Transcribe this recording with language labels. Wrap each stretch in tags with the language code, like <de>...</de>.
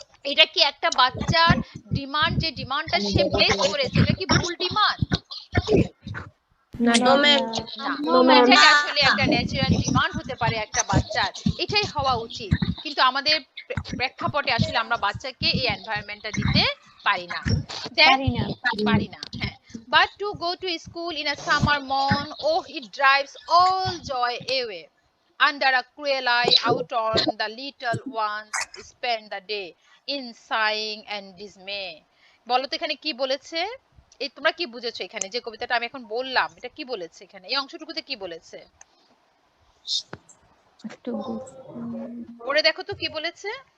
<bn>এটা কি একটা বাচ্চার ডিমান্ড, যে ডিমান্ডটা সে প্লেস করেছে, এটা কি ভুল ডিমান্ড? না না, এটা আসলে একটা ন্যাচারাল ডিমান্ড হতে পারে একটা বাচ্চার, এটাই হওয়া উচিত। কিন্তু আমাদের প্রেক্ষাপটে আসলে আমরা বাচ্চাকে এই এনভায়রনমেন্টটা দিতে পারি না, পারি না। হ্যাঁ,</bn> <en>but to go to school in a summer morn, oh it drives all joy away. Under a cruel eye out on the little ones spend the day in sighing and dismay.</en> <bn>বলো তো এখানে কি বলেছে? এই তোমরা কি বুঝেছো এখানে যে কবিতাটা আমি এখন বললাম, এটা কি বলেছে এখানে, এই অংশটুকুতে কি বলেছে? একটু পড়ে দেখো তো কি বলেছে।</bn>